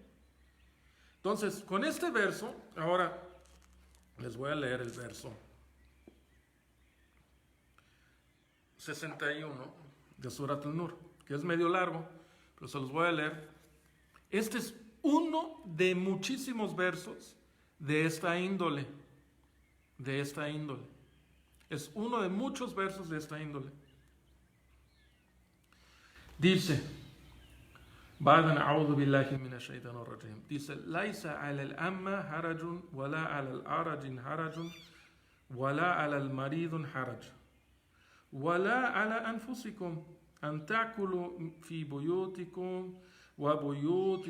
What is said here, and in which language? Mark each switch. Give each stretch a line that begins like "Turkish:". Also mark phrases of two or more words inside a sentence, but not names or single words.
Spanish: Entonces, con este verso, ahora les voy a leer el verso 61 de Surat al-Nur, que es medio largo, pero se los voy a leer. Este es uno de muchísimos versos de esta índole. Es uno de muchos versos de esta índole. Dice,
Arabic: بعد أعوذ بالله من الشيطان الرجيم. Dice: ليس على الأمة حرج ولا على الأعرج حرج ولا على المريض حرج ولا على أنفسكم أن تأكلوا في بيوتكم وبيوت